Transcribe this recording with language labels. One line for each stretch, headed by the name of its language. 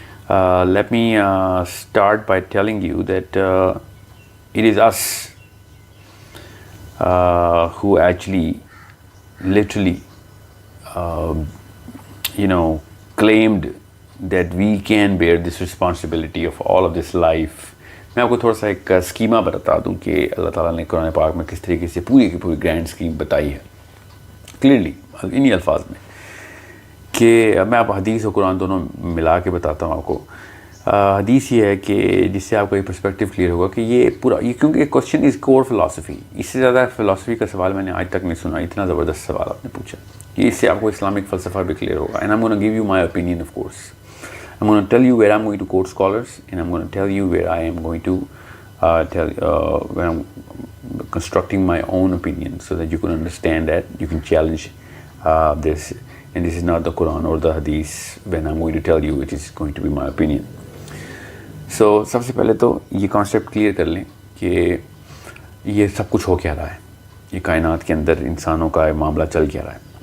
English: Let me start by telling you that it is us who actually literally claimed that we can bear this responsibility of all of this life.
Urdu: میں آپ کو تھوڑا سا ایک schema بتا دوں کہ اللہ تعالیٰ نے قرآن پاک میں کس طریقے سے پوری کی پوری گرینڈ اسکیم بتائی ہے کلیئرلی انہی الفاظ میں، کہ میں آپ حدیث اور قرآن دونوں ملا کے بتاتا ہوں آپ کو. حدیث یہ ہے کہ جس سے آپ کو یہ پرسپیکٹیو کلیئر ہوگا کہ یہ پورا کیونکہ ایک
English: Question is core philosophy.
Urdu: اس سے زیادہ فلاسفی کا سوال میں نے آج تک نہیں سنا. اتنا زبردست سوال آپ نے پوچھا کہ اس سے آپ کو اسلامک فلسفہ بھی کلیئر ہوگا.
English: And I am gonna give you my opinion of course. I'm going to tell you where I'm going to quote scholars, and I'm going to tell you where I am going to when I'm constructing my own opinion, so that you can understand that you can challenge this. And this is not the Quran or the Hadith. When I'm going to tell you, it is going to be my opinion.
Urdu: So سب سے پہلے تو یہ concept clear کر لیں کہ یہ سب کچھ ہو کیا رہا ہے، یہ کائنات کے اندر انسانوں کا معاملہ چل کیا رہا ہے.